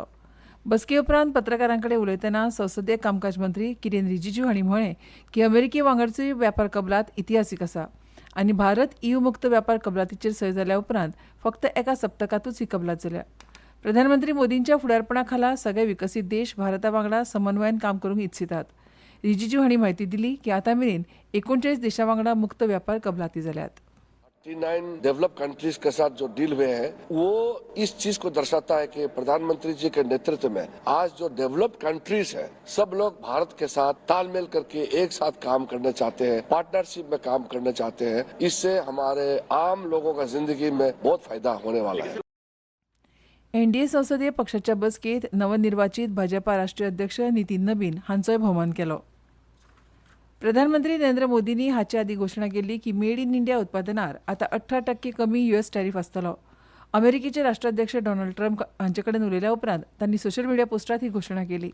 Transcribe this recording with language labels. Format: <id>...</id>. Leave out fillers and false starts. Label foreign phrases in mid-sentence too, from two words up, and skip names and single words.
<kok>बसके उपरांत पत्रकारां कडेन उलयतना संसदीय कामकाज मंत्री किरेन रिजिजू हांणी म्हळें की अमेरिके वांगडची व्यापार कबलात इतिहासीक आसा आनी भारत EU मुक्त व्यापार कबलातीचेर सय जाल्या उपरांत फक्त एका सप्तकातूच ही कबलात जाल्या. प्रधानमंत्री मोदींच्या फुडारपणा खाला सगळे विकसीत देश भारता वांगडा समन्वयान काम करूंक इत्सितात. रिजिजू हांणी म्हायती दिली की आतां मेरेन 39 देशां वांगडा मुक्त व्यापार कबलाती जाल्यात.</kok> <hi>39</hi> <en>develop countries</en> <hi>के साथ जो डील हुए हैं वो इस चीज को दर्शाता है कि प्रधानमंत्री जी के नेतृत्व में आज जो</hi> <en>develop countries</en> <hi>है सब लोग भारत के साथ तालमेल करके एक साथ काम करना चाहते हैं, पार्टनरशिप में काम करना चाहते हैं. इससे हमारे आम लोगों का जिंदगी में बहुत फायदा होने वाला है.</hi> <kok>एनडीए संसदीय पक्षाच्या बसकेत नवनिर्वाचित भाजपा राष्ट्रीय अध्यक्ष नितीन नबीन हांचोय भोवमान केलो. प्रधानमंत्री नरेंद्र मोदींनी हाचे आदीं घोशणा केल्ली की मेड इन इंडिया उत्पादनार आतां 18% कमी US टॅरिफ आसतलो. अमेरिकेचे राष्ट्राध्यक्ष डोनाल्ड ट्रम्प हांचे कडेन उलयल्या उपरांत तांणी</kok> <en>social media</en> <kok>पोस्टात ही घोशणा केली.</kok>